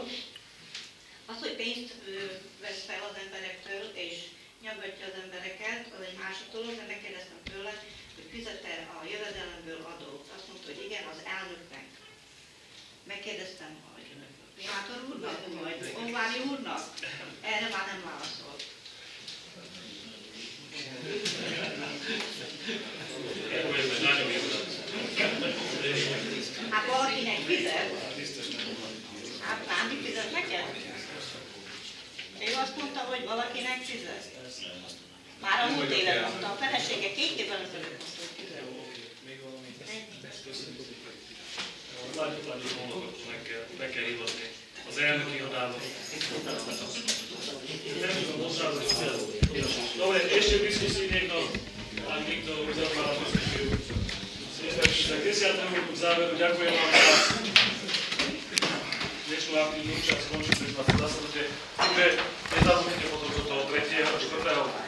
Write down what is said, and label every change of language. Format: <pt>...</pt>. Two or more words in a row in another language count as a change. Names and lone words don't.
<hu>Az, hogy pénzt vesz fel az emberektől, és nyaggatja az embereket, az egy másik dolog, de megkérdeztem tőle, hogy fizet-e a jövedelemből adót. Azt mondta, hogy igen, az elnöknek. Megkérdeztem, hogy Primátor úrnak, vagy Honvári úrnak? Erre már nem válaszolt.</hu> <sk>Povedzme, daňový úrad.</sk> <hu>A valakinek fizet? Hát nem fizet neked? Ő azt mondta, hogy valakinek fizet. Már a múlt évet mondta, a felesége 2 évvel ezelőtt mondta, hogy fizet. Látjuk hónapot meg kell hivatni. Az elnök irodába. Nem tudom hozzáadni.</hu> <sk>Dobre, ešte v diskusii niekto, ak nikto uzatvára diskusiu. K 10. záveru ďakujem vám za dnešnú aktívnu účasť, skončili sme zasadnutie. Takže nezabudnite potom do toho 3. a 4.</sk>